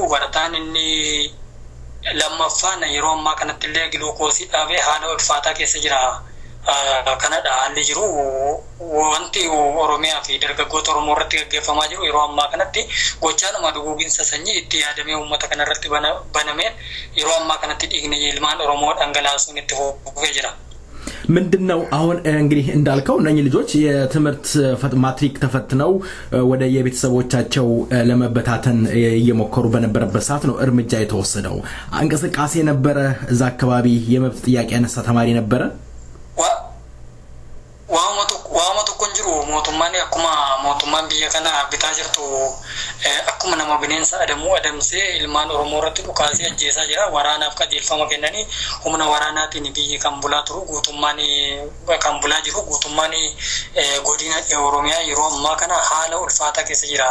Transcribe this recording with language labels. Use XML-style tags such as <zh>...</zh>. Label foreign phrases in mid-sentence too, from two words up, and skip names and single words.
<om>Barataan inni lammaffaan yeroo ammaa kanatti illee giluukoosii dhaabee haala ulfaataa keessa jira. Kanada haalli jiru wanti Oromiyaa fi dargaggoota Oromoo irratti gaggeeffamaa jiru yeroo ammaa kanatti gochaanuma duguuginsa sanyii itti yaadamee uummata kana irratti banameen yeroo ammaa kanatti dhiigni ilmaan Oromoo dhangalaasuun itti fufee jira.</om> <am>ምንድነው አሁን እንግዲህ እንዳልከው እነኚህ ልጆች የትምህርት ማትሪክ ተፈትነው ወደ የቤተሰቦቻቸው ለመበታተን እየሞከሩ በነበረበት ሰዓት ነው እርምጃ የተወሰደው። እንቅስቃሴ ነበረ እዛ አካባቢ የመብት ጥያቄ ያነሳ ተማሪ ነበረ።</am> <om>waamatu kun jiru mootummaan akkuma mootummaan biyya kana bitaa jirtu akkuma nama bineensa adamsee ilmaan Oromoo irratti dhukaasee ajjeesaa jira. Waraanaaf qajeelfama kennanii humna waraanaatiin biyyi kan bulaa turu guutummaan kan bulaa jiru guutummaan godina Oromiyaa yeroo ammaa kana haala ulfaataa keessa jira.</om>